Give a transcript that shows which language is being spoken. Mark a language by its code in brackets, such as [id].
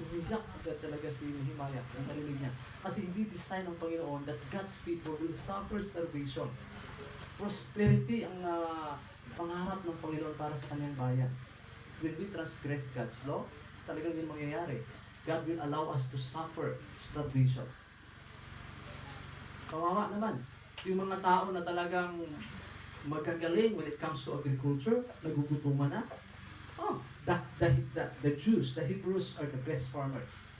[tl] Umiyak talaga si Nehemiah, ang narinig niya. Kasi hindi design ng Panginoon [en] that God's people will suffer starvation. [tl] Prosperity ang pangarap ng Panginoon para sa kanyang bayan. [en] When we transgress God's law, [tl] talagang yun mangyayari. [en] God will allow us to suffer starvation. [tl] Kawawa naman. Yung mga tao na talagang magagaling [en] when it comes to agriculture, [tl] nagugutuman na. [en] The Jews, the Hebrews are the best farmers.